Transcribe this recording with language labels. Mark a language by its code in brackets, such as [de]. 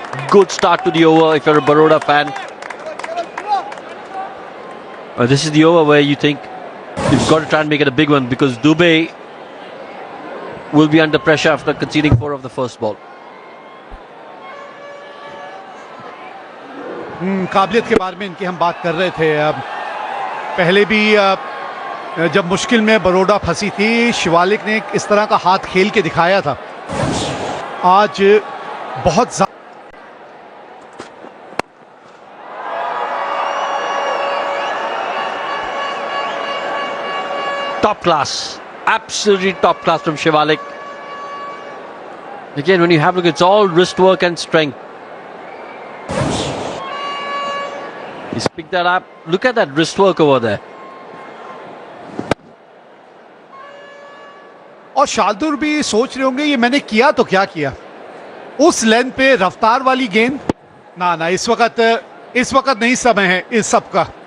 [en] Good start to the over if you're a Baroda fan. This is the over where you think you've got to try and make it a big one, because Dubey will be under pressure after conceding 4 of the first ball. [hi] काबिलियत के बारे में इनकी हम बात कर रहे थे। अब पहले भी जब मुश्किल में बड़ौदा फंसी थी, शिवालिक ने इस तरह का हाथ खेल के दिखाया था। आज बहुत [en] Top class, absolutely top class from Shivalik. Again, when you have a look, it's all wrist work and strength. He's picked that up. Look at that wrist work over there. [hi] और शार्दुल भी सोच रहे होंगे ये मैंने किया तो क्या किया। उस लेंथ पे रफ्तार वाली गेंद ना, इस वक्त नहीं समय है इस सब का।